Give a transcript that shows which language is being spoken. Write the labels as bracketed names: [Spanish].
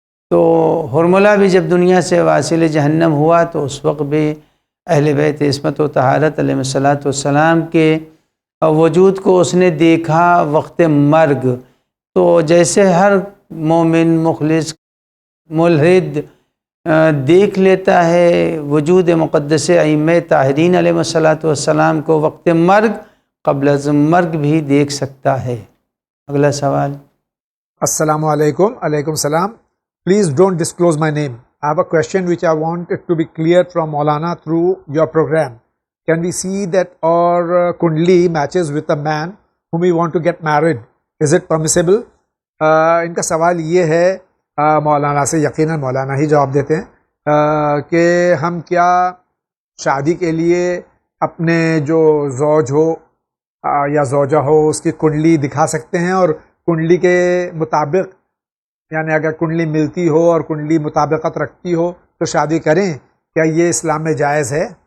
[Urdu] تو حرملہ بھی جب دنیا سے واصل جہنم ہوا تو اس وقت بھی اہل بیت عصمت و طہارت علیہ الصلوۃ والسلام کے وجود کو اس نے دیکھا وقت مرگ۔ تو جیسے ہر مومن مخلص ملحد دیکھ لیتا ہے وجود مقدس ائمہ طاہرین علیہ الصلوۃ والسلام کو وقت مرگ، قبل از مرگ بھی دیکھ سکتا ہے۔ اگلا سوال۔ [English] السلام علیکم۔ علیکم السلام۔ Please don't disclose my name. I have a question which I want it to be cleared from Maulana through your program. Can we see that our kundli matches with a man whom we want to get married? Is it permissible? [Urdu] ان کا سوال یہ ہے مولانا سے، یقیناً مولانا ہی جواب دیتے ہیں کہ ہم کیا شادی کے لیے اپنے جو زوج ہو یا زوجہ ہو اس کی کنڈلی دکھا سکتے ہیں، اور کنڈلی کے مطابق یعنی اگر کنڈلی ملتی ہو اور کنڈلی مطابقت رکھتی ہو تو شادی کریں؟ کیا یہ اسلام میں جائز ہے؟